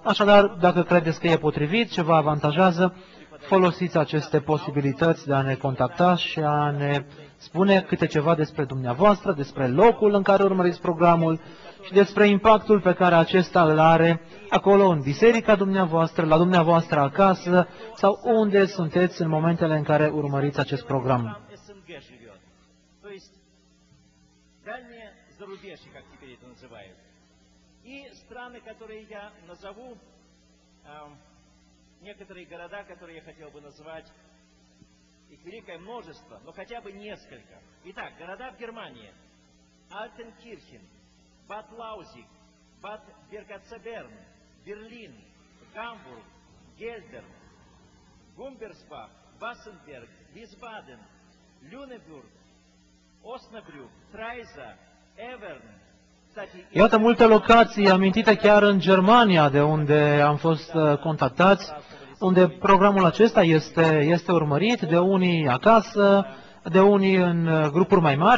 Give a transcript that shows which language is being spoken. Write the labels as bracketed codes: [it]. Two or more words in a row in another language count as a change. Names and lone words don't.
[ro] Așadar, dacă credeți că e potrivit, ce vă avantajează, folosiți aceste posibilități de a ne contacta și a ne spune câte ceva despre dumneavoastră, despre locul în care urmăriți programul și despre impactul pe care acesta îl are acolo în biserica dumneavoastră, la dumneavoastră acasă sau unde sunteți în momentele în care urmăriți acest program. [ru] Страны, которые я назову, некоторые города, которые я хотел бы назвать, их великое множество, но хотя бы несколько. Итак, города в Германии: Альтенкирхен, Бад Лаузиг, Бад Бергацеберн, Берлин, Гамбург, Гельдерн, Гумберсбах, Вассенберг, Wiesbaden, Lüneburg, Osnabrück, Freisa, Evern. [ro] Iată multe locații amintite chiar în Germania, de unde am fost contactați, unde programul acesta este urmărit de unii acasă, de unii în grupuri mai mari.